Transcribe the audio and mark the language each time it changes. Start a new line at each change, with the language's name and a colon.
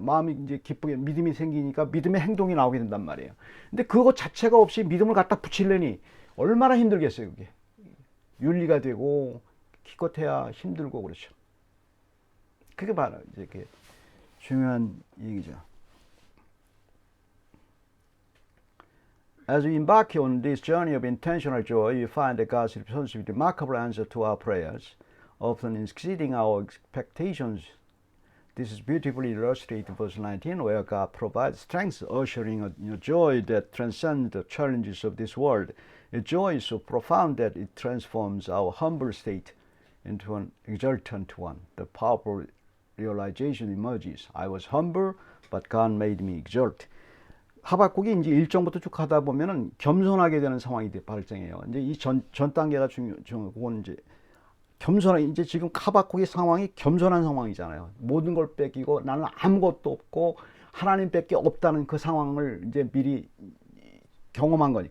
Korean: 마음이 이제 기쁘게 믿음이 생기니까 믿음의 행동이 나오게 된단 말이에요. 근데 그거 자체가 없이 믿음을 갖다 붙이려니 얼마나 힘들겠어요, 그게. 윤리가 되고 기껏해야 힘들고 그렇죠. 그게 바로 이제 그게 중요한 얘기죠.
English: As we embark on this journey of intentional joy, we find that God's responsive, remarkable answer to our prayers, often exceeding our expectations. This is beautifully illustrated in verse 19, where God provides strength, ushering a joy that transcends the challenges of this world. A joy is so profound that it transforms our humble state into an exultant one. The powerful realization emerges. I was humble, but God made me exult.
Korean: 하박국이 이제 1장부터 쭉 하다 보면은 겸손하게 되는 상황이 발생해요. 이제 이 전 단계가 그건 이제 이제 지금 하박국의 상황이 겸손한 상황이잖아요. 모든 걸 뺏기고 나는 아무것도 없고 하나님밖에 없다는 그 상황을 이제 미리 경험한 거니.